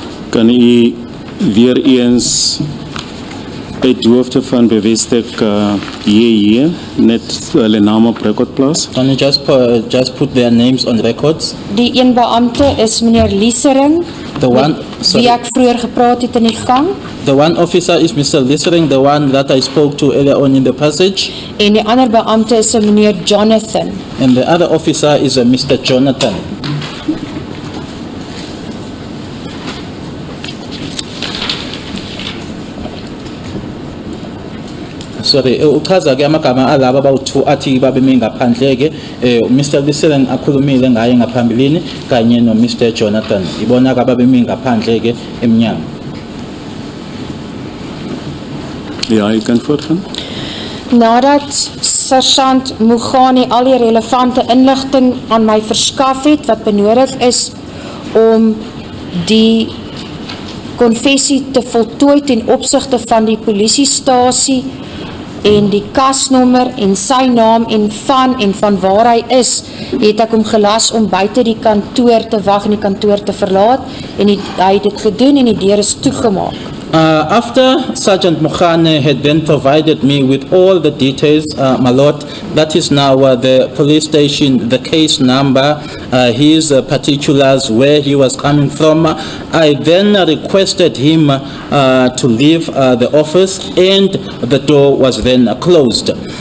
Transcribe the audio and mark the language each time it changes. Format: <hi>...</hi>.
<af>Kan u weer eens uit hoofde van bevestig hier net hulle name op record plaas?</af> <en>Can you just put their names on records?</en> <af>Die een beampte is meneer Liesering,</af> <en>The one,</en> <af>wie ek vroeër gepraat het in die gang.</af> <en>The one officer is Mr. Liesering, the one that I spoke to earlier on in the passage.</en> <af>En die ander beampte is meneer Jonathan.</af> <en>And the other officer is Mr. Jonathan.</en> <zu>Sorry, uchaza-ke amagama alaba abawu-2 athi babeme ngaphandle-ke Mr. Liesering akhulumile ngaye ngaphambilini kanye no Mr. Jonathan ibona-ke ababeme ngaphandle-ke emnyango.</zu> <af>Ja, u kan voortgaan. Nadat Sergeant Mogane al die relevante inligting aan my verskaf het wat benodig is om die konfessie te voltooi ten opsigte van die polisiestasie en die kasnommer en sy naam en van waar hy is, het ek hom gelas om buite die kantoor te wag en die kantoor te verlaat en hy het dit gedoen en die deur is toegemaak.</af> <en>After Sergeant Mokhane had then provided me with all the details, my lord, that is now the police station, the case number, his particulars, where he was coming from, I then requested him to leave the office and the door was then closed.</en>